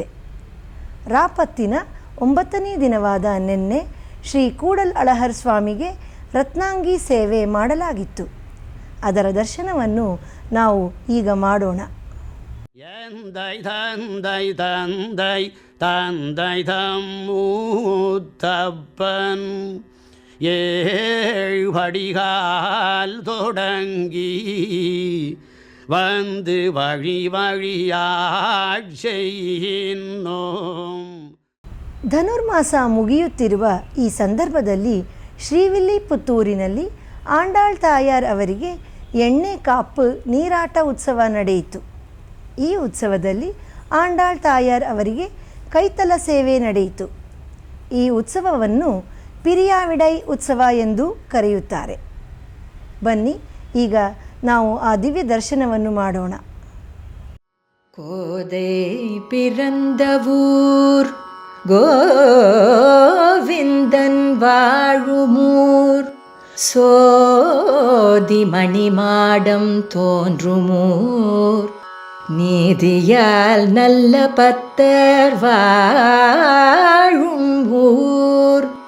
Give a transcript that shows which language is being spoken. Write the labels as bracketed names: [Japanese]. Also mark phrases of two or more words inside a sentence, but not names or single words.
[Kannada] ರಾಪತ್ತಿನ 9ನೇ ದಿನವಾದ ನಿನ್ನೆ ಶ್ರೀ ಕೂಡಲ್ ಅಳಹರ್ ಸ್ವಾಮಿಗೆ ರತ್ನಾಂಗಿ ಸೇವೆ ಮಾಡಲಾಗಿತ್ತು. ಅದರ ದರ್ಶನವನ್ನು ನಾವು ಈಗ ಮಾಡೋಣ. [Tamil] எந்தை தந்தை தந்தை தந்தை தம்மூத்தப்பன் ஏழ்படிகால் தொடங்கி வந்து வழி வழியாட் செய்கின்றோம். [Kannada] ಧನುರ್ಮಾಸ ಮುಗಿಯುತ್ತಿರುವ ಈ ಸಂದರ್ಭದಲ್ಲಿ ಶ್ರೀವಿಲ್ಲಿಪುತ್ತೂರಿನಲ್ಲಿ ಆಂಡಾಳ್ ತಾಯಾರ್ ಅವರಿಗೆ ಎಣ್ಣೆ ಕಾಪು ನೀರಾಟ ಉತ್ಸವ ನಡೆಯಿತು. ಈ ಉತ್ಸವದಲ್ಲಿ ಆಂಡಾಳ್ ತಾಯಾರ್ ಅವರಿಗೆ ಕೈತಲ ಸೇವೆ ನಡೆಯಿತು. ಈ ಉತ್ಸವವನ್ನು ಪಿರಿಯಾವಿಡೈ ಉತ್ಸವ ಎಂದು ಕರೆಯುತ್ತಾರೆ. ಬನ್ನಿ ಈಗ ನಾವು ಆ ದಿವ್ಯ ದರ್ಶನವನ್ನು ಮಾಡೋಣ. [Tamil] கோதை பிறந்தவூர் கோவிந்தன் வாழுமூர் சோதி மணிமாடம் தோன்றுமூர் நீதியால் நல்ல பத்தர் வாழும் ஊர்